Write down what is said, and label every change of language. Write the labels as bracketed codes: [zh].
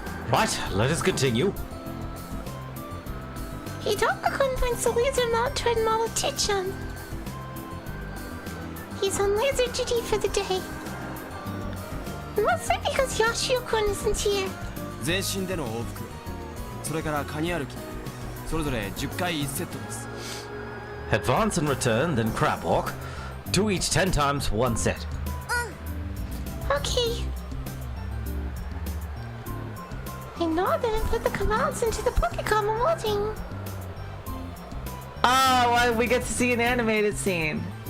[en] Right, let us continue. Hidaka-kun points the laser mount toward Model 2-chan. He's on laser duty for the day. Mostly because Yoshio-kun isn't here. [ja] 全身での往復、それからカニ歩き、それぞれ10回1セットです。 [en] Advance and return, then crab walk. Do each 10 times, 1 set. Okay. I know that I put the commands into the Pokecom molding. Oh, we get to see an animated scene.